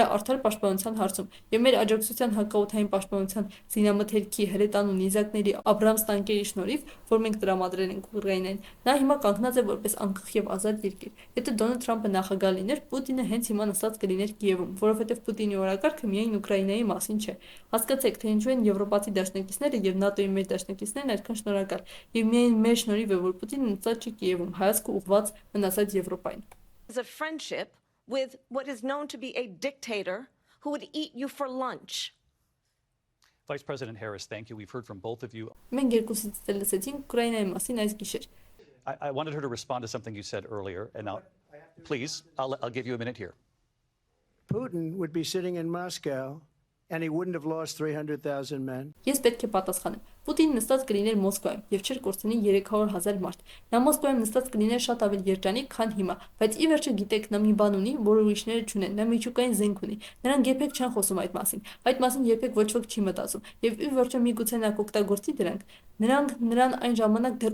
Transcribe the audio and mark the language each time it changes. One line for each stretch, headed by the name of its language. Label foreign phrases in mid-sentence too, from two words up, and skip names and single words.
Armenian: արդար պաշտպանության հարցում, եւ մեր աջակցության հակաօդային պաշտպանության զինամթերքի, հրետանու նիզակների, Աբրամս տանկերի շնորհիվ, որ մենք տրամադրել ենք Ուկրաինային, նա հիմա կանգնած է որպես անկախ եւ ազատ երկիր։ Եթե Դոնալդ Թրամփը նախագահ լիներ, Պուտինը հենց հիմա նստած կլիներ Կիևում, որովհետեւ Պուտինի օրակարգը միայն Ուկրաինայի մասին չէ։ Հասկացեք, թե ինչու են եվրոպացի դաշնակիցները եւ ՆԱՏՕ-ի մեր դաշնակիցներն այդքան շնորհակալ, եւ միայն մեր շնորհիվ է, որ Պուտինը նստած չի Կիևում, հայացքը ուղղված մնացած Եվրոպային։
English: Is a friendship with what is known to be a dictator who would eat you for lunch. Vice President Harris, thank you. We've heard from both of you.
Armenian: Մենք երկուսից էլ լսեցինք Ուկրաինայի մասին այս գիշեր։
English: I wanted her to respond to something you said earlier, and now, please, I'll give you a minute here. Putin would be sitting in Moscow and he wouldn't have lost 300,000 men.
Armenian: Ես պետք է պատասխանեմ։ Պուտինը նստած կլիներ Մոսկվայում եւ չէր կորցնի 300,000 մարդ։ Նա Մոսկվայում նստած կլիներ շատ ավելի երջանիկ, քան հիմա, բայց ի վերջո գիտեք, նա մի բան ունի, որ ուրիշները չունեն։ Նա միջուկային զենք ունի։ Նրանք երբեք չեն խոսում այդ մասին։ Այդ մասին երբեք ոչ ոք չի մտածում։ Եվ ի վերջո միգուցե նա կօգտագործի դրանք։ Նրանք նրան այն ժամանակ դեռ